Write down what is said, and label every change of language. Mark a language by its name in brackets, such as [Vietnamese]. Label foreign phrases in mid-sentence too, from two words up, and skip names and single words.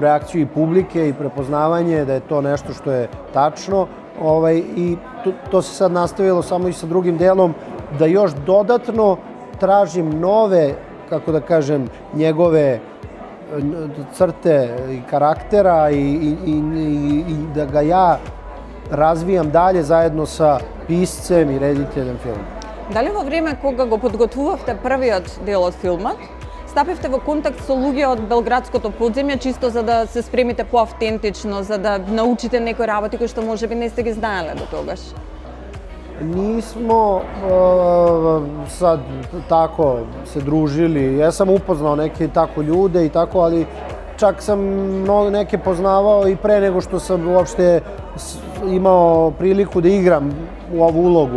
[Serbian] reakciju i publike i prepoznavanje, da je to nešto što je tačno i to se sad nastavilo samo i sa drugim delom, da još dodatno tražim nove, kako da kažem, njegove crte i karaktera i da ga ja razvijam dalje zajedno sa piscem i rediteljem filma. [Macedonian] Дали во време кога го подготвувавте првиот дел од филмот, стапивте во контакт со луѓе од Белградското подземје чисто за да се спремите поавтентично, за да научите некои работи кои што можеби не сте ги знаеле до тогаш? [Serbian] Nismo sad tako se družili. Ja sam upoznao neke tako ljude i tako, ali čak sam neke poznavao i pre nego što sam uopšte imao priliku da igram u ovu ulogu.